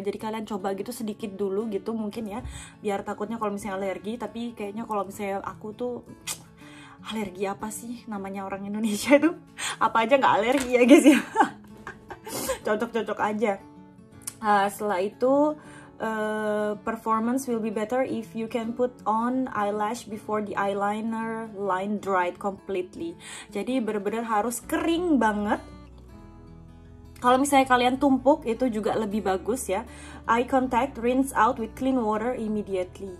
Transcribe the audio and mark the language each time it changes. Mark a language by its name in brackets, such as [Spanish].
[Indonesian] Jadi kalian coba gitu sedikit dulu gitu mungkin ya, biar takutnya kalau misalnya alergi. Tapi kayaknya kalau misalnya aku tuh alergi apa sih namanya orang Indonesia itu, apa aja nggak alergi ya guys ya. Cocok-cocok aja. Setelah itu [English] performance will be better if you can put on eyelash before the eyeliner line dried completely. [Indonesian] Jadi bener-bener harus kering banget. Kalau misalnya kalian tumpuk itu juga lebih bagus ya. [English] Eye contact, rinse out with clean water immediately.